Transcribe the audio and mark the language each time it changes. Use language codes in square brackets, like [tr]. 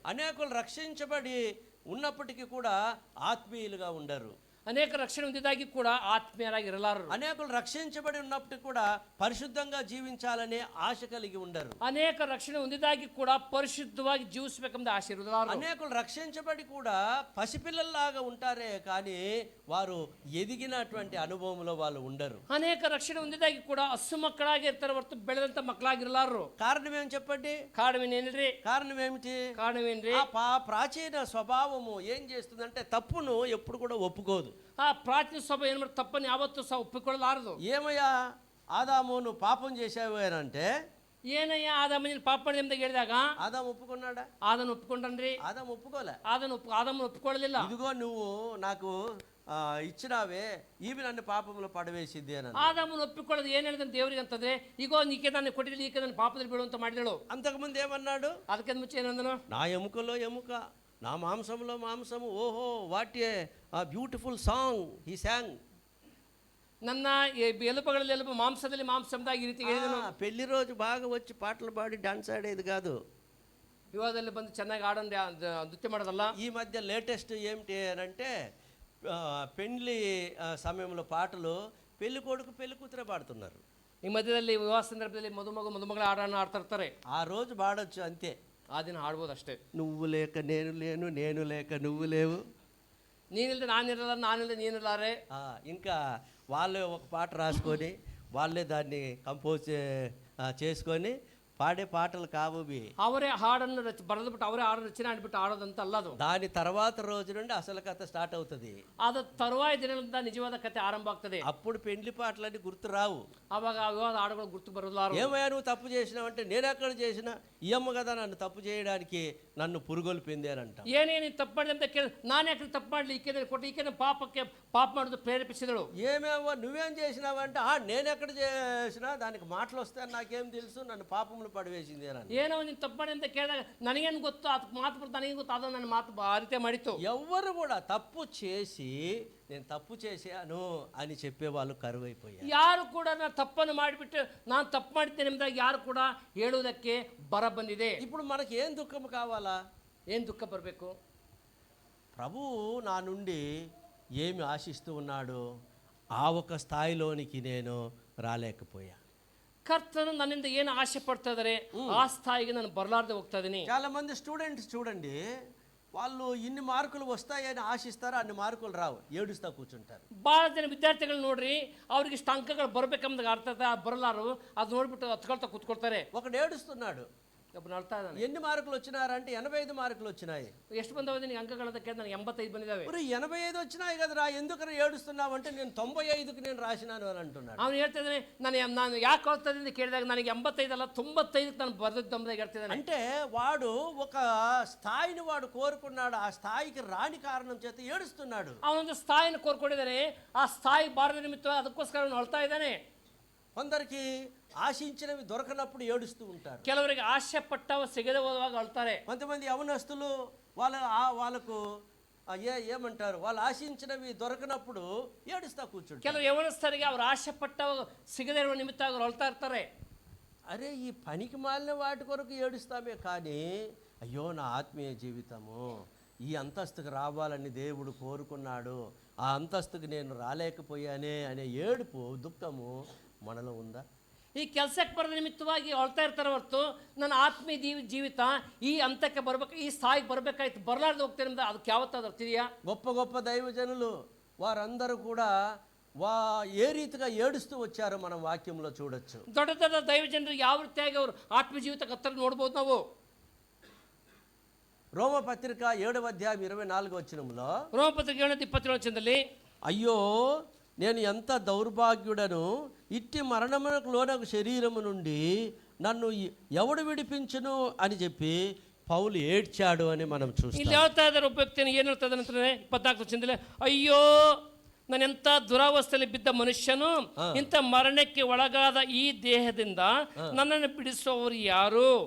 [te] అనేకులు రక్షించబడి ఉన్నప్పటికీ కూడా ఆత్మీయులుగా ఉండరు. [kn] ಅನೇಕ ರಕ್ಷಣೆ ಹೊಂದಿದ್ದಾಗಿ ಕೂಡ ಆತ್ಮೀಯರಾಗಿ ಇರಲಾರರು. [te] అనేకులు రక్షించబడి ఉన్నప్పటికీ కూడా పరిశుద్ధంగా జీవించాలనే ఆశ కలిగి ఉండరు. [kn] ಅನೇಕ ರಕ್ಷಣೆ ಹೊಂದಿದ್ದಾಗಿ ಕೂಡ ಪರಿಶುದ್ಧವಾಗಿ ಜೀವಿಸಬೇಕೆಂಬ ಆಸೆ ಇರಲಾರರು. [te] అనేకులు రక్షించబడి కూడా పసిపిల్లల్లాగా ఉంటారే కానీ వారు ఎదిగినటువంటి అనుభవంలో వాళ్ళు ఉండరు. [kn] ಅನೇಕ ರಕ್ಷಣೆ ಹೊಂದಿದ್ದಾಗಿ ಕೂಡ ಹಸು ಮಕ್ಕಳಾಗಿ ಇರ್ತಾರೆ ಹೊರತು ಬೆಳೆದಂತ ಮಕ್ಕಳಾಗಿರಲಾರರು. [te] కారణం ఏం చెప్పండి? [kn] ಕಾರಣವೇನೇನ್ರಿ? [te] కారణం ఏమిటి? [kn] ಕಾರಣವೇನ್ರಿ? [te] ఆ ప్రాచీన స్వభావము ఏం చేస్తుందంటే తప్పును ఎప్పుడు కూడా ఒప్పుకోదు. [kn] ಆ ಪ್ರಾಚೀನ ಸ್ವಭಾವ ಏನು ಮಾಡಿ ತಪ್ಪನ್ನು ಯಾವತ್ತೂ ಸಹ ಒಪ್ಪಿಕೊಳ್ಳಲಾರದು. [te] ఏమయ్యా ఆదాము నువ్వు పాపం చేసావు అని అంటే, [kn] ಏನಯ್ಯ ಆದಾಮನ ಪಾಪ ಮಾಡಿದ ಹೇಳಿದಾಗ [te] ఆదాము ఒప్పుకున్నాడా? [kn] ಆದನ್ನು ಒಪ್ಪಿಕೊಂಡ್ರಿ? [te] ఆదాము ఒప్పుకోలే. [kn] ಆದಮನ್ನು ಒಪ್ಪಿಕೊಳ್ಳಲಿಲ್ಲ. [te] ఇదిగో నువ్వు నాకు ఇచ్చినావే, ఈమె నన్ను పాపంలో పడవేసిద్ది అని. [kn] ಆದಾಮನ್ನು ಒಪ್ಪಿಕೊಳ್ಳೋದು ಏನು ಹೇಳಿದ್ರೆ ದೇವರಿಗೆ ಅಂತಂದ್ರೆ, ಈಗೋ ನೀಕೆ ನಾನು ಕೊಟ್ಟಿದ್ದೀನಿ, ಈಕೆ ನನ್ನ ಪಾಪದಲ್ಲಿ ಬೀಳುವಂತ ಮಾಡಿದಳು. [te] అంతకుముందు ఏమన్నాడు? [kn] ಅದಕ್ಕೆ ಮುಂಚೆ ಏನಂದನು? [te] నా ఎముకలో ఎముక, నా మాంసంలో మాంసము. ఓహో, [en] What a beautiful song he sang. [kn] ನನ್ನ ಎಲುಬುಗಳಲ್ಲಿ ಎಲುಬು ಮಾಂಸದಲ್ಲಿ ಮಾಂಸಂದಾಗಿ ಈ ರೀತಿ ಹೇಳಿದನು. [te] పెళ్లి రోజు బాగా వచ్చి పాటలు పాడి డాన్స్ ఆడేది కాదు. [kn] ವಿವಾಹದಲ್ಲಿ ಬಂದು ಚೆನ್ನಾಗಿ ಆಡೋದು ನೃತ್ಯ ಮಾಡೋದಲ್ಲ. [te] ఈ మధ్య లేటెస్ట్ ఏమిటి అని అంటే పెళ్లి సమయంలో పాటలు పెళ్లి కొడుకు పెళ్లి కూతురే పాడుతున్నారు. [kn] ಈ ಮಧ್ಯದಲ್ಲಿ ವಿವಾಹ ಸಂದರ್ಭದಲ್ಲಿ ಮದುಮಗಳ ಹಾಡನ್ನು ಆಡ್ತಾ ಇರ್ತಾರೆ. [te] ఆ రోజు పాడొచ్చు అంతే, [kn] ಆ ದಿನ ಹಾಡ್ಬೋದು ಅಷ್ಟೇ. [te] నువ్వు లేక నేను లేను, నేను లేక నువ్వు లేవు, [kn] ನೀನಿಲ್ಲದೆ ನಾನಿರಲ್ಲ, ನಾನಿಲ್ಲದೆ ನೀನಿಲ್ಲಾರೆ. [te] ఇంకా వాళ్ళే ఒక పాట రాసుకొని వాళ్ళే దాన్ని కంపోజ్ చేసుకొని పాడే పాటలు కావు. [kn] ಅವರೇ ಹಾಡನ್ನು ಬರೆದ್ಬಿಟ್ಟು ಅವರೇ ಹಾಡು ರಚನೆ ಆಡ್ಬಿಟ್ಟು ಆಡೋದಂತ ಅಲ್ಲ ಅದು. [te] దాని తర్వాత రోజు నుండి అసలు కథ స్టార్ట్ అవుతుంది. [kn] ಅದ ತರುವಾಯ ದಿನಗಳಿಂದ ನಿಜವಾದ ಕಥೆ ಆರಂಭ ಆಗ್ತದೆ. [te] అప్పుడు పెళ్లి పాటలన్నీ గుర్తు రావు. [kn] ಅವಾಗ ಆ ವಿವಾದ ಹಾಡುಗಳು ಗುರ್ತು ಬರಲಾರು. [te] ఏమయ్యా నువ్వు తప్పు చేసినావంటే నేను ఎక్కడ చేసినా, ఈ అమ్మ కదా నన్ను తప్పు చేయడానికి నన్ను పురుగొల్పింది అని అంట. [kn] ಏನೇ ನೀನು ತಪ್ಪು ಮಾಡಿದೆ ಅಂತ ಕೇಳಿ, ನಾನು ಯಾಕೆ ತಪ್ಪು ಮಾಡಲಿ, ಈಕೆ ಕೊಟ್ಟು ಈಕೆ ಪಾಪ ಮಾಡೋದು ಪ್ರೇರೇಪಿಸಿದಳು. [te] ఏమేమో నువ్వేం చేసినావంటే నేను ఎక్కడ చేసినా దానికి మాటలు వస్తాయని నాకేం తెలుసు, నన్ను పాపంలో పడివేసింది అని. [kn] ಏನೋ ನೀನು ತಪ್ಪು ಮಾಡಿ ಅಂತ ಕೇಳಿದಾಗ ನನಗೇನು ಗೊತ್ತು, ಅದಕ್ಕೆ ಮಾತು ಬರ್ತದೆ, ನನಗೇನು ಗೊತ್ತು, ಅದು ನನ್ನ ಮಾತು ಆ ರೀತಿ ಮಾಡಿತ್ತು. [te] ఎవరు కూడా తప్పు చేసి నేను తప్పు చేశాను అని చెప్పేవాళ్ళు కరువైపోయారు. [kn] ಯಾರು ಕೂಡ ನಾನು ತಪ್ಪನ್ನು ಮಾಡಿಬಿಟ್ಟು ನಾನು ತಪ್ಪು ಮಾಡಿದ್ದೇನೆ ಎಂಬುದಾಗಿ ಯಾರು ಕೂಡ ಹೇಳುವುದಕ್ಕೆ ಬರ ಬಂದಿದೆ. [te] ఇప్పుడు మనకి ఏం దుఃఖం కావాలా? [kn] ಏನು ದುಃಖ ಬರಬೇಕು? [te] ప్రభువు నా నుండి ఏమి ఆశిస్తూ ఉన్నాడు, ఆ ఒక స్థాయిలోనికి నేను రాలేకపోయా. [kn] ಕರ್ತನು ನನ್ನಿಂದ ಏನು ಆಸೆ ಪಡ್ತಾ ಇದ್ದಾರೆ ಆ ಸ್ಥಾಯಿಗೆ ನಾನು ಬರಲಾರ್ದೆ ಹೋಗ್ತಾ ಇದ್ದೀನಿ. [te] చాలా మంది స్టూడెంట్స్ చూడండి, వాళ్ళు ఇన్ని మార్కులు వస్తాయని ఆశిస్తారు, అన్ని మార్కులు రావు, ఏడుస్తా కూర్చుంటారు. [kn] ಭಾಳ ಜನ ವಿದ್ಯಾರ್ಥಿಗಳು ನೋಡ್ರಿ, ಅವ್ರಿಗೆ ಇಷ್ಟು ಅಂಕಗಳು ಬರ್ಬೇಕಂಬ ಅರ್ಥ ಬರಲಾರು, ಅದು ನೋಡ್ಬಿಟ್ಟು ಹತ್ಕೊಳ್ತಾ ಕೂತ್ಕೊಳ್ತಾರೆ. [te] ఒకడు ఏడుస్తున్నాడు, [kn] ಒಬ್ಬನು ಅಳ್ತಾ ಇದ್ದಾನೆ. [te] ఎన్ని మార్కులు వచ్చినారంటే 85 మార్కులు వచ్చినాయి. [kn] ಎಷ್ಟು ಬಂದವ ನಿನಗೆ ಅಂಕಗಳಂತ ಕೇಳಿದ, ನನಗೆ 85 ಬಂದಿದ್ದಾವೆ. [te] 85 వచ్చినాయి కదరా, ఎందుకని ఏడుస్తున్నావు అంటే నేను 95కి నేను రాసినాను అని అంటున్నాడు. [kn] ಅವ್ನು ಹೇಳ್ತಾ ಇದ್ದಾನೆ, ನಾನು ಯಾಕೆ ಹೋಗ್ತಾ ಇದ್ದೀನಿ ಕೇಳಿದಾಗ ನನಗೆ 85 ಅಲ್ಲ 95ಕ್ಕೆ ನಾನು ಬರೆದಿದ್ದಂಬುದಾಗಿ ಹೇಳ್ತಿದ್ದಾನೆ. [te] అంటే వాడు ఒక స్థాయిని వాడు కోరుకున్నాడు, ఆ స్థాయికి రాని కారణం చేత ఏడుస్తున్నాడు. [kn] ಅವನೊಂದು ಸ್ಥಾಯಿನ ಕೋರ್ಕೊಂಡಿದ್ದಾನೆ, ಆ ಸ್ಥಾಯಿ ಬಾರದ ನಿಮಿತ್ತ ಅದಕ್ಕೋಸ್ಕರ ಅವನು ಅಳ್ತಾ ಇದ್ದಾನೆ. [te] కొందరికి ఆశించినవి దొరకనప్పుడు ఏడుస్తూ ఉంటారు. [kn] ಕೆಲವರಿಗೆ ಆಸೆ ಪಟ್ಟವ ಸಿಗದೆ ಹೋದಾಗ ಅಳ್ತಾರೆ. [te] కొంతమంది యవనస్తులు వాళ్ళకు ఏమంటారు, వాళ్ళు ఆశించినవి దొరకనప్పుడు ఏడుస్తా కూర్చుంటారు. [kn] ಕೆಲವು ಯವನಸ್ಥರಿಗೆ ಅವ್ರು ಆಸೆ ಪಟ್ಟವ ಸಿಗದೆ ಇರುವ ನಿಮಿತ್ತ ಅವ್ರು ಅಳ್ತಾ ಇರ್ತಾರೆ. [te] అరే ఈ పనికి మాలిన వాటి కొరకు ఏడుస్తామే కానీ, అయ్యో నా ఆత్మీయ జీవితము ఈ అంతస్తుకు రావాలని దేవుడు కోరుకున్నాడు, ఆ అంతస్తుకు నేను రాలేకపోయానే అనే ఏడుపు దుఃఖము మనలో ఉందా? [kn] ಈ ಕೆಲಸಕ್ಕೆ ಬರೋದ ನಿಮಿತ್ತವಾಗಿ ಅಳ್ತಾ ಇರ್ತಾರೆ ಹೊರತು ನನ್ನ ಆತ್ಮೀಯ ಜೀವಿತ ಈ ಹಂತಕ್ಕೆ ಬರ್ಬೇಕು, ಈ ಸ್ಥಾಯಿಗೆ ಬರಬೇಕಾಯ್ತು, ಬರಲಾರ್ದು ಹೋಗ್ತೇನೆ ಅಂತ ಅದಕ್ಕೆ ಯಾವತ್ತಾದ್ರೂ ಅರ್ತಿದೆಯಾ? [te] గొప్ప గొప్ప దైవజనులు వారందరూ కూడా ఏ రీతిగా ఏడుస్తూ వచ్చారో మనం వాక్యంలో చూడొచ్చు. [kn] ದೊಡ್ಡ ದೊಡ್ಡ ದೈವಜನರು ಯಾವ ರೀತಿಯಾಗಿ ಅವರು ಆತ್ಮೀಯ ಜೀವಿತಕ್ಕೆ ಹತ್ತಿರ ನೋಡ್ಬೋದು ನಾವು. [te] రోమపత్రిక 7వ అధ్యాయం 24వ వచనంలో, [kn] ರೋಮಪತ್ರಿಕೆ 7:27 ವಚನದಲ್ಲಿ, [te] అయ్యో నేను ఎంత దౌర్భాగ్యుడను, ఇట్టి మరణమునకు లోనకు శరీరము నుండి నన్ను ఎవడు విడిపించును అని చెప్పి పౌలు ఏడ్చాడు అని మనం [kn] ಇಲ್ಲಿ [te] చూస్తాం. [kn] ಹೇಳ್ತಾ ಇದ್ದಾರೆ ಒಬ್ಬ ವ್ಯಕ್ತಿಯನ್ನು ಏನು ಹೇಳ್ತಾ ಇದ್ದಾನೆ ಅಂತಂದ್ರೆ 24వ ವಚನದಲ್ಲಿ, ಅಯ್ಯೋ ನಾನೆಂಥ ದುರಾವಸ್ಥೆಯಲ್ಲಿ ಬಿದ್ದ ಮನುಷ್ಯನು, ಇಂಥ ಮರಣಕ್ಕೆ ಒಳಗಾದ ಈ ದೇಹದಿಂದ ನನ್ನನ್ನು ಬಿಡಿಸುವವರು ಯಾರು?